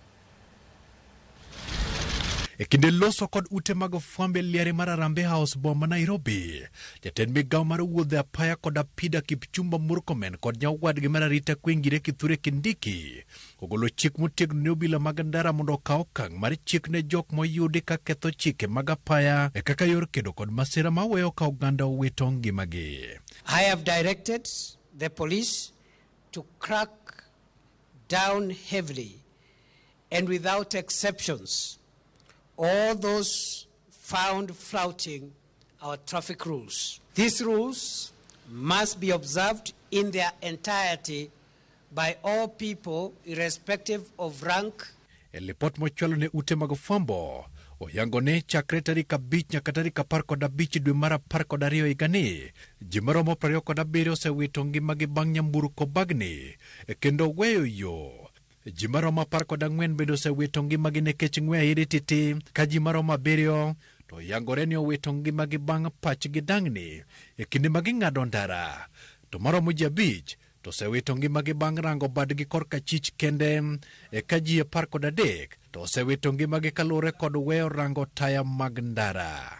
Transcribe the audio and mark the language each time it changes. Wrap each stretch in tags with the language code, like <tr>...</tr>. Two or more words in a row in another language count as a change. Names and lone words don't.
<luo>E kinde loso kod ute mag fwambe liare mar Harambee House bomba Nairobi, jatend migao mar wuodhe apaya kod apida Kipchumba Murkomen kod nyawadgi mar arita kwe Kithure Kindiki ogolo chik motegno ne obila mag ndara mondo okaw okang' mar chik ne jok moyudi ka ketho chike mag apaya e kaka yor kedo kod masira ma weyo ka oganda owito ngimagi.</luo> <en>I have directed the police to crack down heavily and without exceptions all those found flouting our traffic rules. These rules must be observed in their entirety by all people irrespective of rank.</en> <luo>Lipot mochwalo ne ute mag fwambo oyango ne chakre tarik 5 nyaka tarik 15 dwe mar 12 higani ji maromo 27 osewito ngimagi bang' nyamburko bagni kendo weyo yo. Ji maromo 14 bende osewito ngimagi nikech ng'we ahiri titi ka ji maromo 7 to yangore ni owito ngimagi bang' pachgi dang'ni e kinde ma ging'ado ndara, to maromo ji 5 to osewito ngimagi bang' rango badgi korka chich kende e ka ji 13 to osewito ngimagi kaluwore kod weyo rango taya mag ndara.</luo>